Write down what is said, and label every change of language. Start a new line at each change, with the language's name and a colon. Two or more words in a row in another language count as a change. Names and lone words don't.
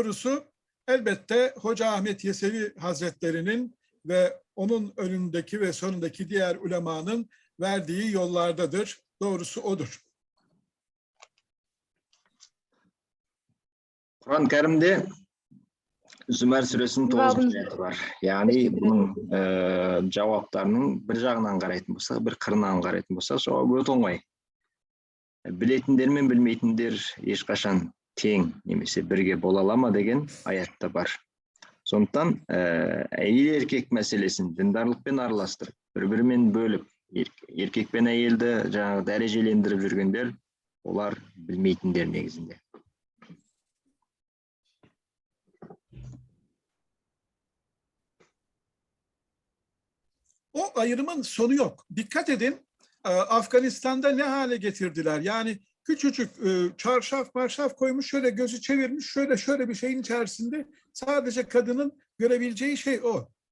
Turkish: Doğrusu elbette Hoca Ahmet Yesevi Hazretleri'nin ve onun önündeki ve sonundaki diğer ulemanın verdiği yollardadır. Doğrusu odur. Kur'an-ı Kerim'de Zümer Suresinin 9. ayeti var. Yani bunun cevaplarının bir
Kazakh: жағынан қарайтын болса,
Turkish: bir
Kazakh: қырынан қарайтын болса,
Turkish: жауабы өте оңай.
Kazakh: Білетіндер мен білмейтіндер ешқашан тең немесе бірге бола ала ма деген аятта бар. Сондықтан әйел еркек мәселесін діндарлықпен араластырып, бір-бірімен бөліп, еркек пен әйелді жаңағы дәрежелендіріп жүргендер, олар білмейтіндер негізінде.
Turkish: O ayrımın sonu yok. Dikkat edin, Afganistan'da ne hale getirdiler? Yani küçücük çarşaf marşaf koymuş, şöyle gözü çevirmiş, şöyle bir şeyin içerisinde sadece kadının görebileceği şey o.